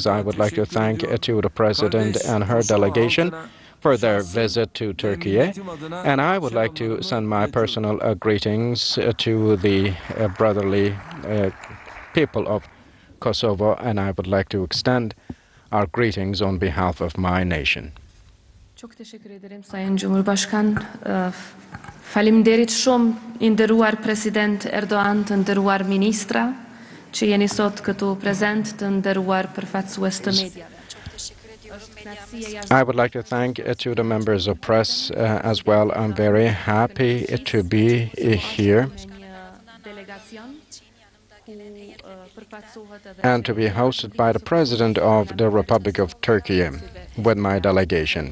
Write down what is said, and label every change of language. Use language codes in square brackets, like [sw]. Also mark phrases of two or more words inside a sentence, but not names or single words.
[en] I would like to thank to the President and her delegation for their visit to Türkiye, and I would like to send my personal greetings to the brotherly people of Kosovo, and I would like to extend our greetings on behalf of my nation. [tr] Çok teşekkür ederim Sayın Cumhurbaşkan. [sq] Faleminderit shumë i nderuar President Erdoğan, të nderuar ministra, që jeni sot këtu prezent, të nderuar përfaqësues të mediave. [en] I would like to thank to the members of press as well. I'm very happy to be here and to be hosted by the President of the Republic of Turkey with my delegation.